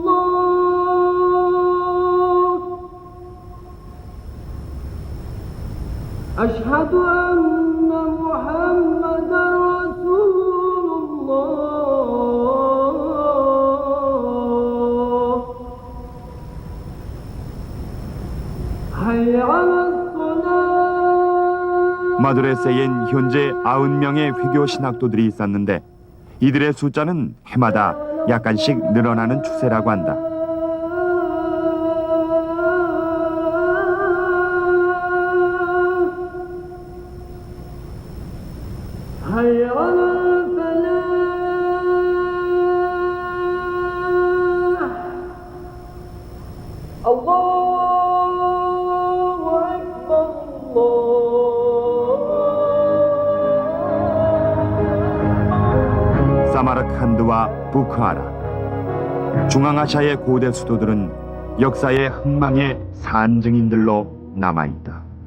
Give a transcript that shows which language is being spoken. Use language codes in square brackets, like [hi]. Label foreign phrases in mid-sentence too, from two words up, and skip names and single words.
[ar] الله أشهد أن محمدا رسول الله حي على الصلاة [ko] 마드레세엔 현재 90명의 회교 신학도들이 있었는데 이들의 숫자는 해마다 약간씩 늘어나는 추세라고 한다. [ar] حي على الفلاح الله أكبر الله [ko] 사마르칸드와 부크아라, 중앙아시아의 고대 수도들은 역사의 흥망의 산증인들로 남아있다.